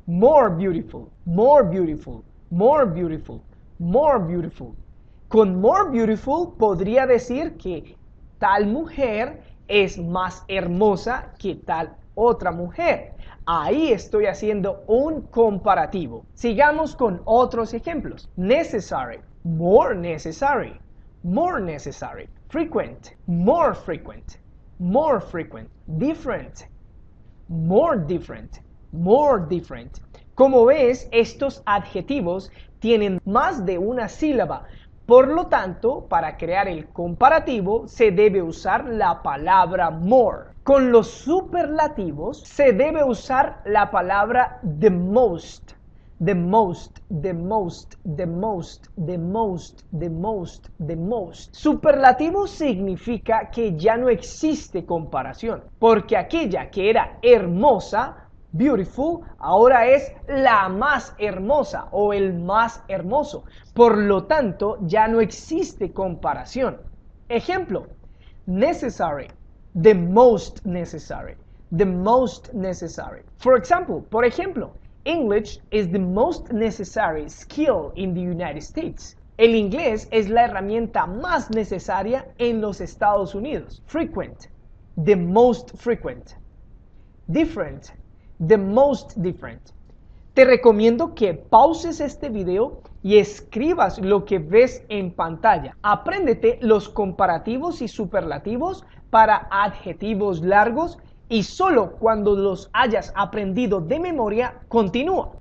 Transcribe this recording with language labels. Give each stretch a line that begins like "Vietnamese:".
English: More beautiful, more beautiful, more beautiful, more beautiful.
Spanish: Con
English: more beautiful
Spanish: podría decir que tal mujer es más hermosa que tal otra mujer. Ahí estoy haciendo un comparativo. Sigamos con otros ejemplos.
English: Necessary, more necessary, more necessary. Frequent, more frequent, more frequent. Different, more different, more different.
Spanish: Como ves, estos adjetivos tienen más de una sílaba. Por lo tanto, para crear el comparativo se debe usar la palabra more. Con los superlativos se debe usar la palabra the most.
English: The most, the most, the most, the most, the most, the most.
Spanish: Superlativo significa que ya no existe comparación, porque aquella que era hermosa, beautiful, ahora es la más hermosa o el más hermoso. Por lo tanto, ya no existe comparación.
English: Ejemplo, necessary, the most necessary, the most necessary. For example,
Spanish: por ejemplo,
English: English is the most necessary skill in the United States.
Spanish: El inglés es la herramienta más necesaria en los Estados Unidos.
English: Frequent, the most frequent. Different, the most different.
Spanish: Te recomiendo que pauses este video y escribas lo que ves en pantalla. Apréndete los comparativos y superlativos para adjetivos largos y solo cuando los hayas aprendido de memoria, continúa.